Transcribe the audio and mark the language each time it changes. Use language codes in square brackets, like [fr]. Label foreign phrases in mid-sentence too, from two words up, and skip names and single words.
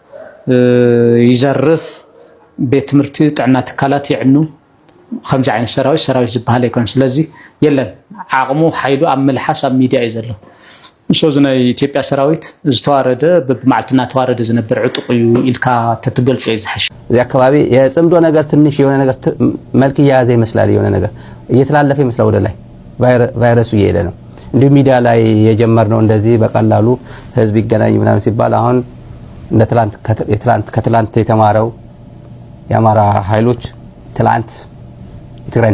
[ti] ይዘርፍ ቤት ትምህርቲ ጥዕና ትካላት ይዕኑ ከምዚ ዓይነት ሰራዊት ዝበሃል ኣይኮን ስለዚ የለን ዓቕሙ ሓይሉ ኣብ መልሓስ ኣብ ሚድያ እዩ ዘሎ ንሶ ናይ ኢትዮጵያ ሰራዊት ዝተዋረደ በብመዓልትና ተዋረደ ዝነብር ዕጡቕ እዩ ኢልካ ተትገልጽ እዩ ዝሓሽ [am] እዚ አካባቢ የጽምዶ ነገር ትንሽ የሆነ ነገር መልክ ያዘ ይመስላል የሆነ ነገር እየተላለፈ ይመስላል ወደ ላይ ቫይረሱ እየሄደ ነው እንደ ሚዲያ ላይ የጀመርነው እንደዚህ በቀላሉ ህዝብ ይገናኝ ምናምን ሲባል አሁን እንደ ከትላንት የተማረው የአማራ ኃይሎች ትላንት የትግራይን